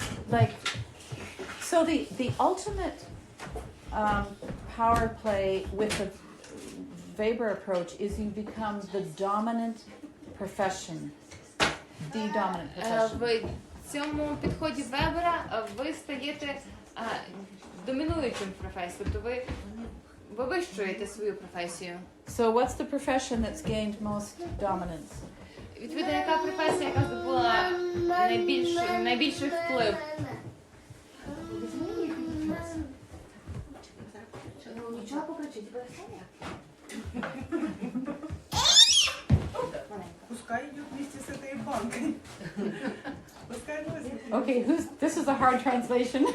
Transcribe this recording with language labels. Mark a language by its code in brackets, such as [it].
[en] Like, so the ultimate power play with the Weber approach is you become the dominant profession, the dominant profession. [uk] В цьому підході Вебера ви стаєте домінуючим в професії, тобто ви вивищуєте свою професію. [en] So what's the profession that's gained most dominance? [uk] Відповідно, яка професія, яка здобула найбільший вплив? Нічого покричить, [ru] Пускай идет вместе с этой банкой. Пускай возьмет. [en] Okay, this is a hard translation.